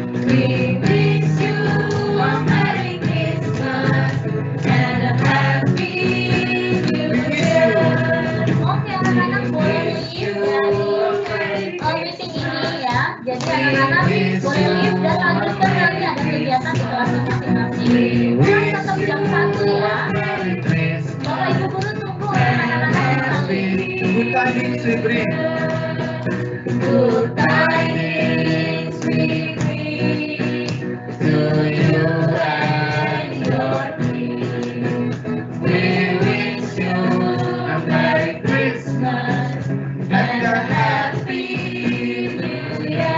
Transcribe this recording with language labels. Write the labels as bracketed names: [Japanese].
[English] We wish you a Merry Christmas and a Happy New Year. [Indonesian] Oke anak-anak boleh leave dari meeting ini ya. Jadi anak-anak boleh leave dan lanjutkan nanti ada kegiatan di kelasnya masing-masing. Pulang tetap jam 1 ya. Bapak Ibu guru tunggu anak-anak yang sampai. [English] Good tidings we bring. Good tidings we bring to you and your king. We wish you a Merry Christmas and a Happy New Year.